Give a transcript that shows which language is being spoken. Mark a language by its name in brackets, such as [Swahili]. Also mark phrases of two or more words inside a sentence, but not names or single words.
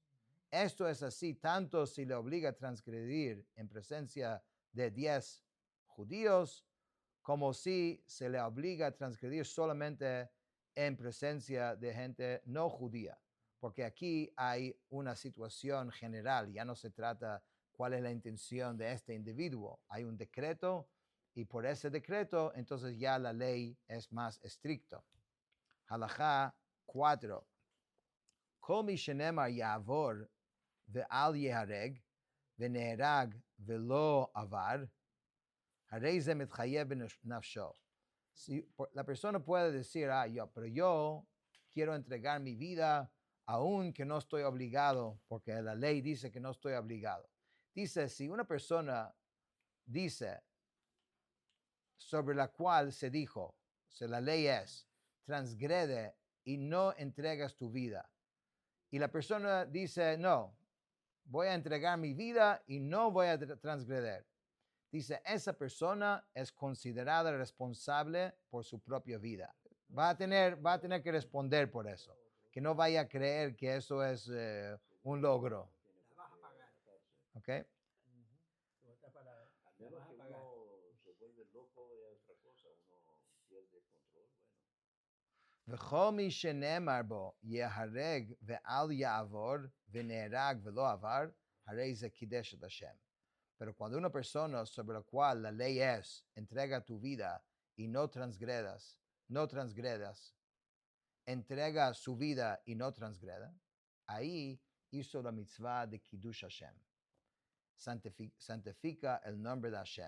[Spanish] Esto es así tanto si le obliga a transgredir en presencia de 10 judíos, como si se le obliga a transgredir solamente en presencia de gente no judía. Porque aquí hay una situación general, ya no se trata cuál es la intención de este individuo. Hay un decreto y por ese decreto entonces ya la ley es más estricta. Halajá 4. [Hebrew] כל מי שנאמר יעבור ואל יהרג ונהרג ולא עבר הרי זה מתחייב בנפשו. [Spanish] Si la persona puede decir, pero yo quiero entregar mi vida aun que no estoy obligado, porque la ley dice que no estoy obligado. Dice, si una persona dice sobre la cual se dijo, la ley es, transgrede y no entregas tu vida. Y la persona dice, no, voy a entregar mi vida y no voy a transgreder. Dice, esa persona es considerada responsable por su propia vida. Va a tener que responder por eso. Que no vaya a creer que eso es un logro. ¿Ok? [Hebrew] וכל מי שנאמר בו יהרג ואל יעבור ונהרג ולא עבר, הרי זה קידש את השם. [Spanish] Pero cuando una persona sobre la cual la ley es, entrega tu vida y no transgredas, entrega su vida y no transgreda, ahí hizo la mitzvah de [Hebrew] קידוש השם. [Spanish] Santifica el nombre de Hashem.